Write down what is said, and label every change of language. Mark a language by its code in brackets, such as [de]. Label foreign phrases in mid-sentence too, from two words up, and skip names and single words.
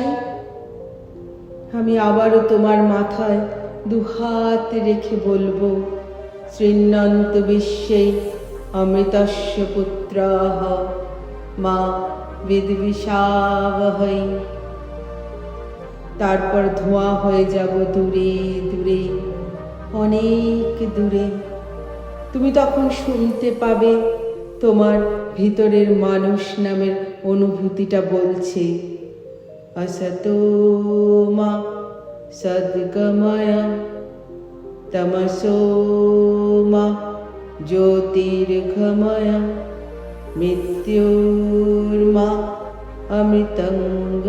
[bn] আমি আবারও তোমার মাথায় দুহাত রেখে বলবো, [sa] শৃণ্বন্ত বিশ্বে অমৃতস্য পুত্রাঃ মা বিদ্বিষাবহৈ। [bn] তারপর ধোঁয়া হয়ে যাব দূরে দূরে, অনেক দূরে। তুমি তখন শুনতে পাবে তোমার ভিতরের মানুষ নামের অনুভূতিটা বলছে, [sa] असतो मा सद्गमया तमसो मा ज्योतिर्गमया मृत्युर्मा अमृतं